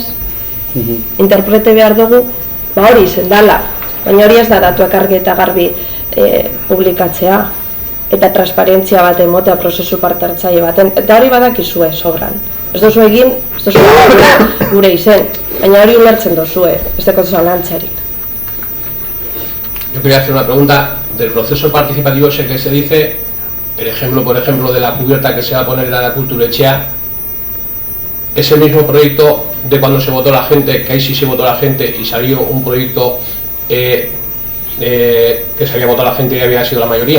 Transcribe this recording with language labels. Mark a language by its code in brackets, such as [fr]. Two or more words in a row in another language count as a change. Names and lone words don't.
[eu] Interprete behar dugu, hori izen dala. Baina hori ez da datuak argi eta garbi publikatzea. Eta transparentzia bat emotea prozesu parte hartzaile baten. Eta hori badakizue sobran. Ez dozu egin, ez dozu gure izen. Baina hori ulertzen dozue, ez deko zalantzarik. [es] Yo quería hacer una pregunta del proceso participativo ese que se dice, el ejemplo, por ejemplo, de la cubierta que se va a poner en la Kulturetxea, es el mismo proyecto de cuando se votó la gente, que ahí sí se votó la gente y salió un proyecto que se había votado la gente y había sido la mayoría.